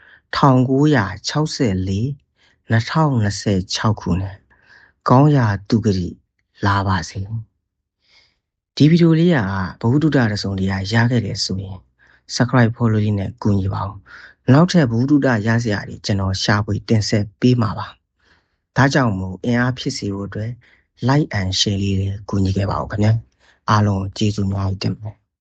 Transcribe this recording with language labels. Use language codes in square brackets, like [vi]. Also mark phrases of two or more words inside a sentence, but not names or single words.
[my] 1964 2026 ခုနှစ်ကောင်းရာသူဂတိလာပါစေဒီဗီဒီယိုလေးကဘဝတုဒ္ဒရဆုံးတရားရခဲ့တယ်ဆိုရင် [en] subscribe follow [my] လေးနဲ့ကူညီပါဦးနောက်ထပ်ဘဝတုဒ္ဒရစရာတွေကျွန်တော်ရှာဖွေတင်ဆက်ပေးမှာပါဒါကြောင့်မို့အင်အားဖြစ်စေဖို့အတွက် [en] like and share [my] လေးတွေကူညီခဲ့ပါဦးခင်ဗျာအားလုံးကျေးဇူးများတင်ပါတယ်